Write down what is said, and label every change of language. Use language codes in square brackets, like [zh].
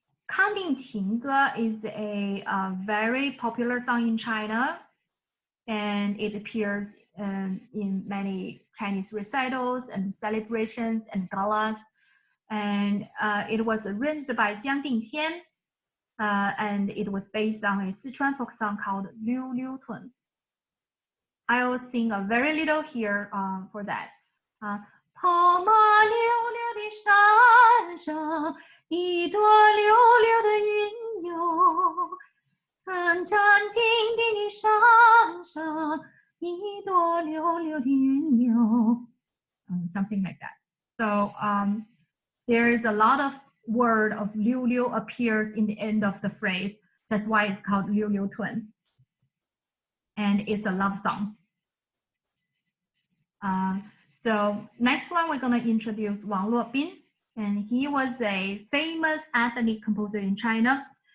[en] Tingting Chang is a very popular song in China, and it appears in many Chinese recitals and celebrations and galas. And it was arranged by Tingting Chang, and it was based on a Sichuan folk song called Liu Liu Tun. I will sing a very little here for that. [zh] 跑马溜溜的山上，一朵溜溜的云哟，潺潺滴滴的山上，一朵溜溜的云哟。 [en] Something like that. So there is a lot of word of liu liu appears in the end of the phrase. That's why it's called Liu Liu Tun. And it's a love song. So next one, we're going to introduce Wang Luobin. And he was a famous ethnic composer in China.